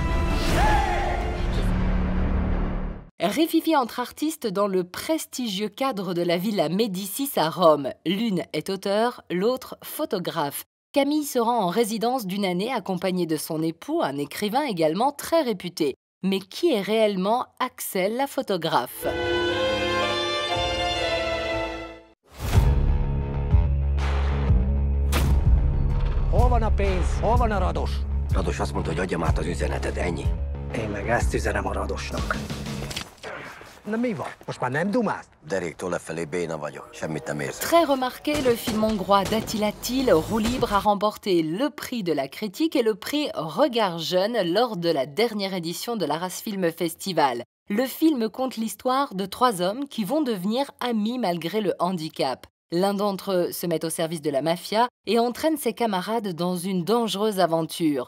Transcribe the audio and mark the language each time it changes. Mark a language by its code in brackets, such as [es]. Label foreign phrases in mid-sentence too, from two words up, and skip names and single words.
[fr] Rififi entre artistes dans le prestigieux cadre de la Villa Médicis à Rome. L'une est auteure, l'autre photographe. Camille se rend en résidence d'une année accompagnée de son époux, un écrivain également très réputé. Mais qui est réellement Axel la photographe ? [hu] Hol van a pénz? Hol van a Rados? Rados azt mondta, hogy adjam át az üzeneted, ennyi. Én meg ezt üzenem a Radosnak. Na mi van? Most már nem dumálsz? Deréktől lefelé béna vagyok, semmit nem érzek. [fr] Très remarqué, le film hongrois d'Attila Till, Roue libre, a remporté le prix de la critique et le prix Regard jeune lors de la dernière édition de l'Arras Film Festival. Le film conte l'histoire de 3 hommes qui vont devenir amis malgré le handicap. L'un d'entre eux se met au service de la mafia et entraîne ses camarades dans une dangereuse aventure.